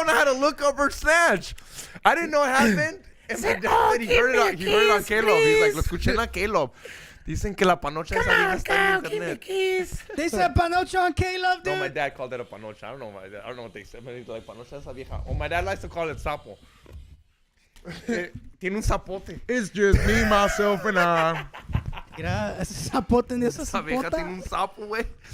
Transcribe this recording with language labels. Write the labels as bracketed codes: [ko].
[en] And I had to look up her snatch. I didn't know it happened. And my dad said he heard it on Caleb. He's like, [es] lo escuché en la Caleb. Dicen que la panocha de esa vieja está en internet. [en] They said panocha on K-Love, dude. No, my dad called it a panocha. I don't know. I don't know what they said. But he's like, [es] panocha de esa vieja. [en] Oh, my dad likes to call it sapo. [es] Tiene un zapote. [en] It's just me, myself, and I. [es] Mira, ese zapote en esa Esa vieja tiene un zapota. sapo, güey.